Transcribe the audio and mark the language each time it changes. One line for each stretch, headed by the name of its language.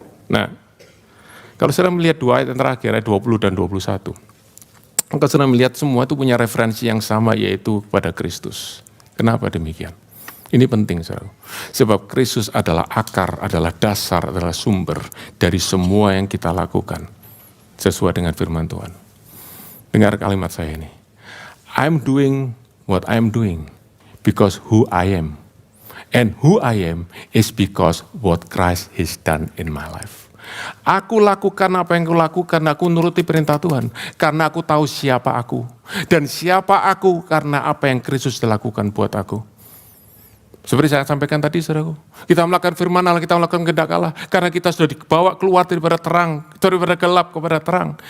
Indonesian: Nah, kalau saudara melihat dua ayat yang terakhir, ayat 20 dan 21, maka saudara melihat semua itu punya referensi yang sama, yaitu kepada Kristus. Kenapa demikian? Ini penting, saudara. Sebab Kristus adalah akar, adalah dasar, adalah sumber dari semua yang kita lakukan sesuai dengan firman Tuhan. Dengar kalimat saya ini.
English: I'm doing what I'm doing because who I am. And who I am is because what Christ has done in my life.
Indonesian: Aku lakukan apa yang aku lakukan, aku nuruti perintah Tuhan. Karena aku tahu siapa aku. Dan siapa aku karena apa yang Kristus lakukan buat aku. Seperti saya sampaikan tadi, saudaraku, kita melakukan firman Allah, kita melakukan kehendak Allah, karena kita sudah dibawa keluar daripada terang, daripada gelap kepada terang.